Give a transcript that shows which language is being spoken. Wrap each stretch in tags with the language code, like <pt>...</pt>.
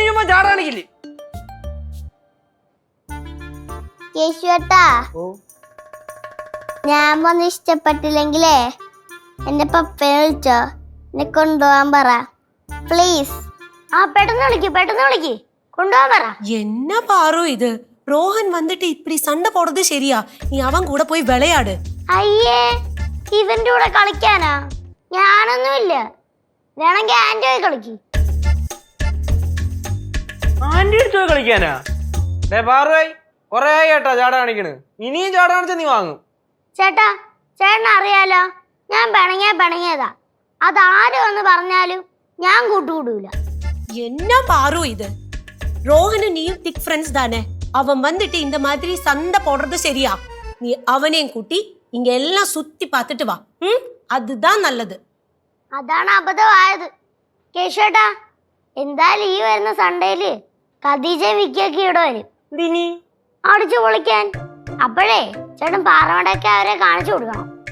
<ml>ചാടാണിക്കില്ലേ? കേശുട്ടാ, ഞാൻ വന്ന് ഇഷ്ടപ്പെട്ടില്ലെങ്കിലേ എന്റെ പപ്പയെ വിളിച്ചോ, എന്നെ കൊണ്ടുപോവാൻ പറ പ്ലീസ്. പെട്ടെന്ന് വിളിക്ക്, കൊണ്ടുപോവാൻ പറ.</ml> <ta>என்ன பாரு இது? ரோஹன் வந்துட்டு இப்படி சண்டை போடுறது சரியா? நீ அவன் கூட போய் விளையாடு.</ta> <ml>അയ്യേ, ഇവന്റെ കൂടെ കളിക്കാനാ? ഞാനൊന്നുമില്ല, വേണമെങ്കിൽ ആന്റി പോയി കളിക്ക്. ആന്റി അടുത്ത് പോയി കളിക്കാനാ? പാറുവായി കൊറേ ആയി കേട്ടാ ചാട കാണിക്കണ്. ഇനിയും ചാട കാണിച്ച നീ വാങ്ങും. ചേട്ടാ, ചേട്ടന് അറിയാലോ, ഞാൻ പിണങ്ങിയതാ. അതാരും എന്ന് പറഞ്ഞാലും ഞാൻ കൂട്ടുകൂടൂല.</ml> <ta>என்ன பாரு இது? ரோஹனும் நீயும் திக் ஃப்ரெண்ட்ஸ் தானே? அவன் வந்துட்டு இந்த மாதிரி சண்டை போடுறது சரியா? நீ அவனையும் கூட்டி இங்க எல்லாம் சுத்தி பார்த்துட்டு வா. அதுதான் நல்லது.</ta> <ml>അതാണ് അബദ്ധമായത്. കേശുട്ടാ, എന്തായാലും ഈ വരുന്ന സൺഡേയില് ഖദീജയും വിക്കിയൊക്കെ ഇവിടെ വരും. അടിച്ചു പൊളിക്കാൻ. അപ്പോഴേ ചേട്ടൻ പാറമടയൊക്കെ അവരെ കാണിച്ചു കൊടുക്കണം.</ml>